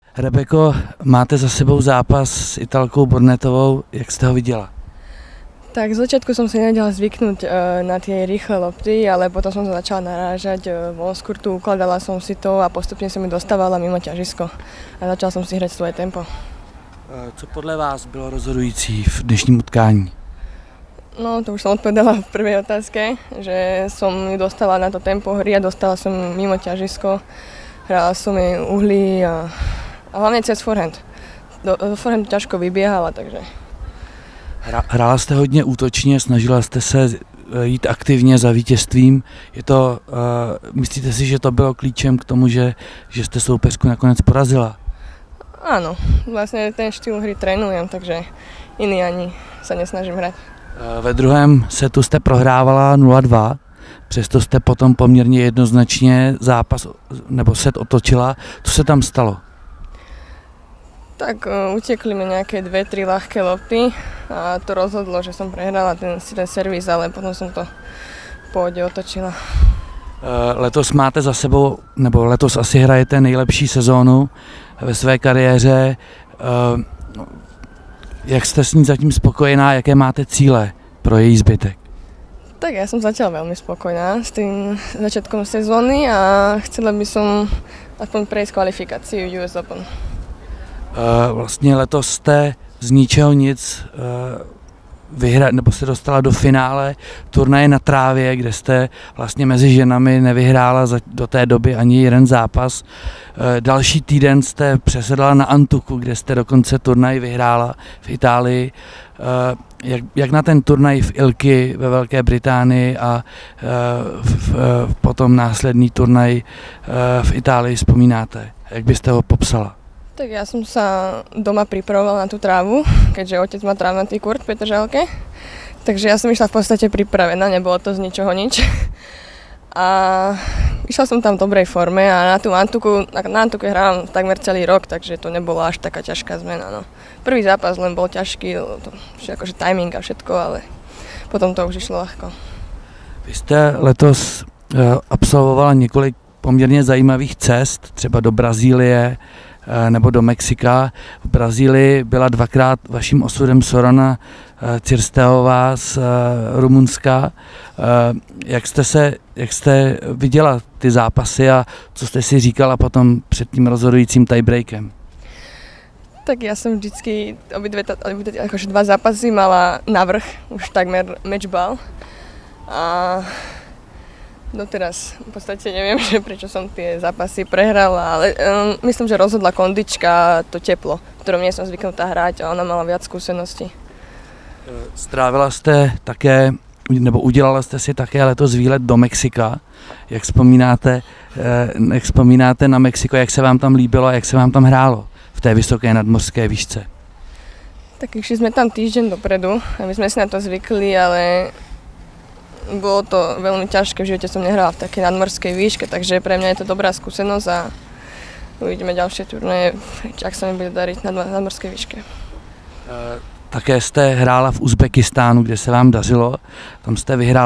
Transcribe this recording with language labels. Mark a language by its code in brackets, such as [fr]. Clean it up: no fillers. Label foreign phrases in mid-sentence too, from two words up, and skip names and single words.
[cs] Rebeko, máte za sebou zápas s Italkou Bornetovou, jak jste ho viděla? [sk] Tak z začiatku som si nevedela zvyknúť na tie rýchle lopty, ale potom som sa začala narážať von z kurtu, ukladala som si to a postupne som mi dostávala mimo ťažisko a začala som si hrať svoje tempo. [cs] Co podle vás bylo rozhodující v dnešním utkání? No, [sk] to už som odpovedala v prvej otázke, že som ju dostala na to tempo hry a dostala som mimo ťažisko, hrala som jej uhlí a hlavne cez forehand. Do forehandu ťažko vybiehala, takže... [cs] Hrála jste hodně útočně, snažila jste se jít aktivně za vítězstvím. Myslíte si, že to bylo klíčem k tomu, že jste soupeřku nakonec porazila? [sk] Áno, vlastne ten štýl hry trénujem, takže iný ani sa nesnažím hrať. [cs] Ve druhém setu jste prohrávala 0-2, přesto jste potom poměrně jednoznačně zápas nebo set otočila. Co se tam stalo? [sk] Tak utekli mi nejaké 2-3 ľahké lopty a to rozhodlo, že som prehrala ten servis, ale potom som to v pohode otočila. [cs] Letos máte za sebou, nebo letos asi hrajete nejlepší sezónu ve své kariéře. Jak jste s ní zatím spokojená, jaké máte cíle pro její zbytek? [sk] Tak ja som zatiaľ veľmi spokojná s tým začiatkom sezóny a chcela by som aspoň prejsť kvalifikáciu US Open. [cs] Vlastně letos jste z ničeho nic nebo se dostala do finále turnaje na trávě, kde jste vlastně mezi ženami nevyhrála do té doby ani jeden zápas. Další týden jste přesedla na Antuku, kde jste dokonce turnaj vyhrála v Itálii. Jak na ten turnaj v Ilky ve Velké Británii a potom následný turnaj v Itálii vzpomínáte? Jak byste ho popsala? [sk] Tak ja som sa doma pripravovala na tú trávu, keďže otec má trávnatý kurt v Petržalke. Takže ja som išla v podstate pripravená, nebolo to z ničoho nič. A išla som tam v dobrej forme a na Antuku hrávam takmer celý rok, takže to nebolo až taká ťažká zmena. No. Prvý zápas len bol ťažký, akože timing a všetko, ale potom to už išlo ľahko. [cs] Vy jste letos absolvovala několik poměrně zajímavých cest, třeba do Brazílie, nebo do Mexika. V Brazílii byla dvakrát vaším osudem Sorana Cirsteová z Rumunska. Jak jste viděla ty zápasy a co jste si říkala potom před tím rozhodujícím tiebreakem? [sk] Tak ja som vždycky akože dva zápasy mala navrch, už takmer matchball. A doteraz v podstate neviem, že prečo som tie zápasy prehrala, ale myslím, že rozhodla kondička, to teplo, v ktorom nie som zvyknutá hrať a ona mala viac skúseností. [cs] Strávila jste také, nebo udělala jste si také letos výlet do Mexika. Jak vzpomínáte na Mexiko, jak se vám tam líbilo a jak se vám tam hrálo v té vysoké nadmořské výšce? [sk] Tak išli sme tam týždeň dopredu a my sme si na to zvykli, ale bolo to veľmi ťažké, v živote som nehrala v takej nadmorskej výške, takže pre mňa je to dobrá skúsenosť a uvidíme ďalšie turnaje, ak sa mi bude dariť na nadmorskej výške. [cs] Také jste hrála v Uzbekistánu, kde se vám dařilo, tam jste vyhrála.